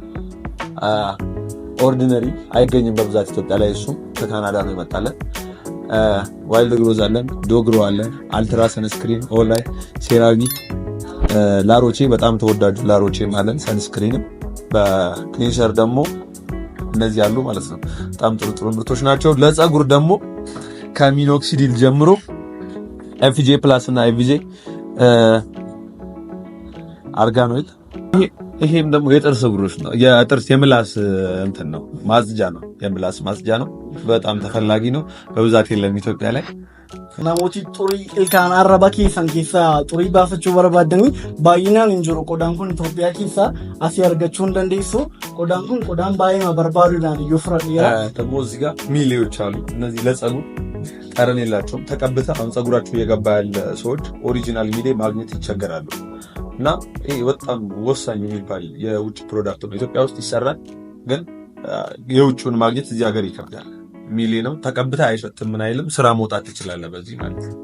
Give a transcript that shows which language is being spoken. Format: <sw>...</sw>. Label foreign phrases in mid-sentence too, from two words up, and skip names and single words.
<am>ኦርዲነሪ አይገኝም በብዛት ኢትዮጵያ ላይ እሱም ከካናዳ ነው የመጣለን።</am> <en>wild growth</en> <am>አለን። ዶግሮ አለን።</am> <en>ultra sunscreen only</en> <am>ሴራቪ ላሮቼ በጣም ተወዳጁ ላሮቼ ማለት ሰንስክሪንም በክሊንሸር ደግሞ እነዚህ ያሉ ማለት ነው። በጣም ጥሩ ምርቶች ናቸው። ለፀጉር ደግሞ ከሚኖክሲዲል ጀምሮ</am> <en>FJ plus</en> <am>እና ኤፍጄ አርጋኖይል ይሄም ደግሞ የጥርስ ብሩሽ ነው። የጥርስ የምላስ እንትን ነው ማጽጃ ነው። የምላስ ማጽጃ ነው። በጣም ተፈላጊ ነው። በብዛት የለም ኢትዮጵያ ላይ።</am> <om>namooti xurii ilkaan arraba keessan keessa xurii baafachuu barbaadanii baay'inaan hin jiru. Qodaan kun Itoophiyaa keessa asii argachuu hin dandeessu. Qodaan kun qodaan baay'ee barbaaduudhaan iyyuu fudhadheera.</om> <am>ደግሞ እዚህ ጋር ሚሊዮች አሉ። እነዚህ ለፀጉር ጠረን የላቸውም። ተቀብተ አሁን ፀጉራችሁ የገባ ያለ ሰዎች ኦሪጂናል ሚሌ ማግኘት ይቸገራሉ። እና ይሄ በጣም ወሳኝ የሚባል የውጭ ፕሮዳክት ነው። ኢትዮጵያ ውስጥ ይሰራል፣ ግን የውጭውን ማግኘት እዚህ ሀገር ይከብዳል። ሚሊ ነው ተቀብታ አይሸትም ምን አይልም። ስራ መውጣት ትችላለህ በዚህ ማለት ነው።</am>